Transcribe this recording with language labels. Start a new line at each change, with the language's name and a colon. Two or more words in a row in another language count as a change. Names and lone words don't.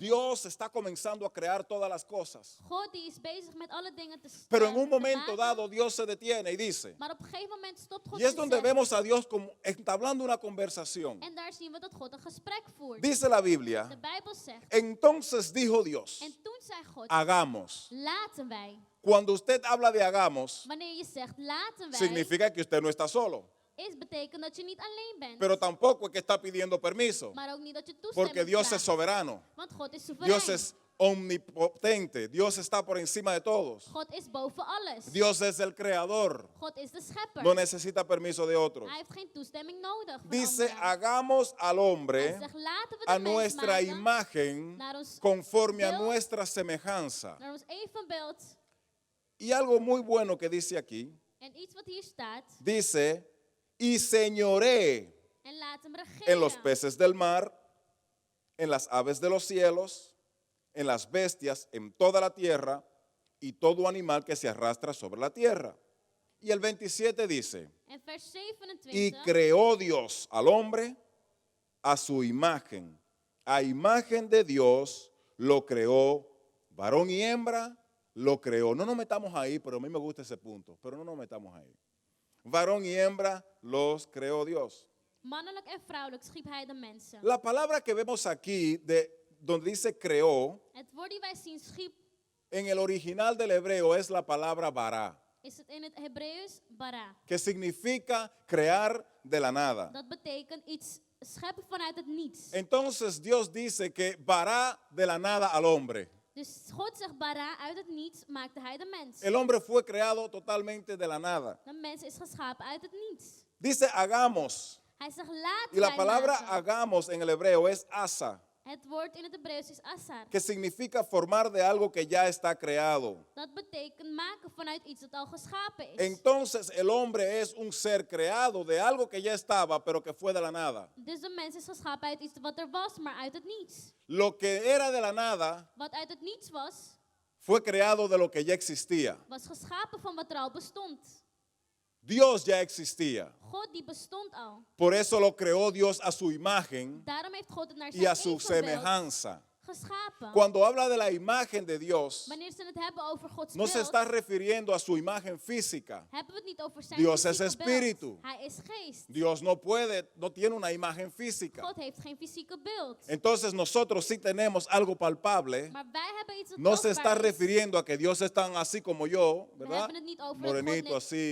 Spanish: Dios está comenzando a crear todas las cosas.
Dutch: God die is bezig met alle dingen te
Spanish: Pero en un
Dutch: te
Spanish: momento
Dutch: maken.
Spanish: dado Dios se detiene y dice,
Dutch: Maar op een gegeven moment stopt God
Spanish: y es
Dutch: en
Spanish: donde
Dutch: zegt.
Spanish: vemos a Dios como entablando una conversación.
Dutch: En daar zien we dat God een gesprek voert.
Spanish: Dice la Biblia,
Dutch: De Bijbel zegt.
Spanish: entonces dijo Dios,
Dutch: En toen zei God.
Spanish: hagamos.
Dutch: Laten wij.
Spanish: Cuando usted habla de hagamos,
Dutch: Wanneer je zegt laten wij.
Spanish: significa que usted no está solo.
Dutch: Betekent dat je niet alleen bent.
Spanish: Pero tampoco es que está pidiendo permiso,
Dutch: Maar ook niet dat je
Spanish: porque
Dutch: toestemming
Spanish: Dios
Dutch: vraagt.
Spanish: es soberano.
Dutch: Want God is soeverein.
Spanish: Dios es omnipotente. Dios está por encima de todos.
Dutch: God is boven alles.
Spanish: Dios es el creador.
Dutch: God is de schepper.
Spanish: No necesita permiso de otros.
Dutch: Hij heeft geen toestemming nodig van
Spanish: Dice,
Dutch: anderen.
Spanish: hagamos al
Dutch: Hij
Spanish: hombre
Dutch: zegt, laten we de
Spanish: a
Dutch: mens
Spanish: nuestra
Dutch: maken
Spanish: imagen
Dutch: naar ons
Spanish: conforme a
Dutch: beeld,
Spanish: nuestra semejanza.
Dutch: naar ons evenbeeld.
Spanish: Y algo muy bueno que dice aquí,
Dutch: En iets wat hier staat.
Spanish: dice, y señoré
Dutch: En laat hem regeren.
Spanish: en los peces del mar, en las aves de los cielos, en las bestias, en toda la tierra y todo animal que se arrastra sobre la tierra. Y el 27 dice, En vers 27. y creó Dios al hombre a su imagen. A imagen de Dios lo creó, varón y hembra lo creó. No nos metamos ahí, pero a mí me gusta ese punto, pero no nos metamos ahí. Varón y hembra los creó Dios.
Dutch: Mannelijk en vrouwelijk schiep hij de mensen.
Spanish: La palabra que vemos aquí, donde dice creó,
Dutch: Het woord die wij zien schiep
Spanish: en el original del hebreo es la palabra bara.
Dutch: is het in het Hebreeuws bara.
Spanish: que significa crear de la nada.
Dutch: Dat betekent iets scheppen vanuit het niets.
Spanish: Entonces Dios dice que vará de la nada al hombre.
Dutch: Dus God zegt bara, uit het niets maakte hij de mens.
Spanish: El hombre fue creado totalmente de la nada.
Dutch: De mens is geschapen uit het niets.
Spanish: Dice hagamos.
Dutch: Hij zegt laten
Spanish: Y la
Dutch: wij
Spanish: palabra
Dutch: maken.
Spanish: hagamos en el hebreo es asa,
Dutch: Het woord in het Hebreeuws is asar.
Spanish: que significa formar de algo que ya está creado.
Dutch: Dat betekent maken vanuit iets dat al geschapen is.
Spanish: Entonces el hombre es un ser creado de algo que ya estaba, pero que fue de la nada.
Dutch: Dus de mens is geschapen uit iets wat er was, maar uit het niets.
Spanish: Lo que era de la nada
Dutch: Wat uit het niets was,
Spanish: fue creado de lo que ya existía.
Dutch: was geschapen van wat er al bestond.
Spanish: Dios ya existía.
Dutch: God die bestond al.
Spanish: Por eso lo creó Dios a su imagen
Dutch: Daarom heeft God het naar
Spanish: y a
Dutch: zijn
Spanish: su
Dutch: evenbeeld
Spanish: semejanza.
Dutch: geschapen.
Spanish: Cuando habla de la imagen de Dios,
Dutch: Wanneer ze het hebben over Gods
Spanish: no se
Dutch: beeld,
Spanish: está refiriendo a su imagen física.
Dutch: hebben we het niet over zijn
Spanish: Dios es
Dutch: fysieke
Spanish: espíritu.
Dutch: beeld. Hij is geest.
Spanish: Dios no tiene una imagen física.
Dutch: God heeft geen fysieke beeld.
Spanish: Entonces nosotros sí tenemos algo palpable.
Dutch: Maar wij hebben iets dat
Spanish: No se está
Dutch: tastbaar is.
Spanish: refiriendo a que Dios es tan así como yo,
Dutch: We
Spanish: ¿verdad?
Dutch: hebben het niet over dat God
Spanish: Morenito
Dutch: net
Spanish: así,